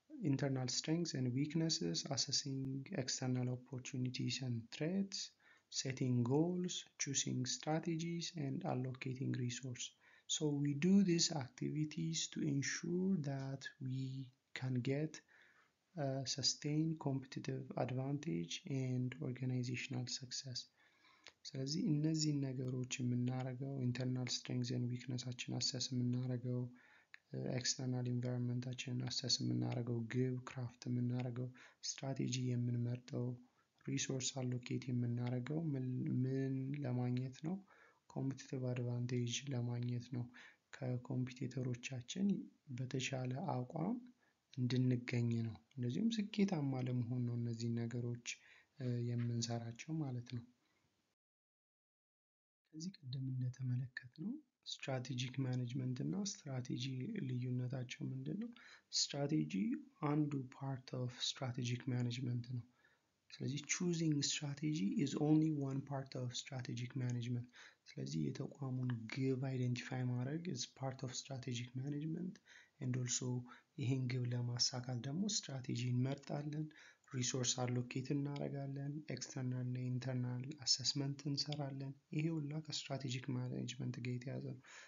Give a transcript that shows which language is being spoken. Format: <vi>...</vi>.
<en>internal strengths and weaknesses, assessing external opportunities and threats, setting goals, choosing strategies, and allocating resources. So we do these activities to ensure that we can get sustained competitive advantage and organizational success.</en> <am>ስለዚህ እነዚህን ነገሮች የምናደርገው ኢንተርናል ስትሬንግዝን ዊክነሳችን አሰስ የምናደርገው ኤክስተርናል ኢንቫይሮንመንታችንን አሰስ የምናደርገው ግብ ክራፍት የምናደርገው ስትራቴጂ የምንመርጠው ሪሶርስ አሎኬት የምናደርገው ምን ለማግኘት ነው? ኮምፒቲቲቭ አድቫንቴጅ ለማግኘት ነው። ከኮምፒቲተሮቻችን በተሻለ አቋም እንድንገኝ ነው። እንደዚሁም ስኬታማ ለመሆን ነው እነዚህን ነገሮች የምንሰራቸው ማለት ነው። ከዚህ ቀደም እንደተመለከትነው ስትራቴጂክ ማኔጅመንት እና ስትራቴጂ ልዩነታቸው ምንድነው? ስትራቴጂ አንዱ ፓርት ኦፍ ስትራቴጂክ ማኔጅመንት ነው። ስለዚህ</am> <en>choosing strategy is only one part of strategic management.</en> <am>ስለዚህ የተቋሙን ግብ አይደንቲፋይ ማድረግ</am> <en>is part of strategic management and also</en> <am>ይህን ግብ ለማሳካት ደግሞ ስትራቴጂ እንመርጣለን፣ ሪሶርስ አሎኬት እናደርጋለን፣ ኤክስተርናል እና ኢንተርናል አሰስመንት እንሰራለን። ይሄ ሁላ ከስትራቴጂክ ማኔጅመንት ጋር የተያዘ ነው።</am>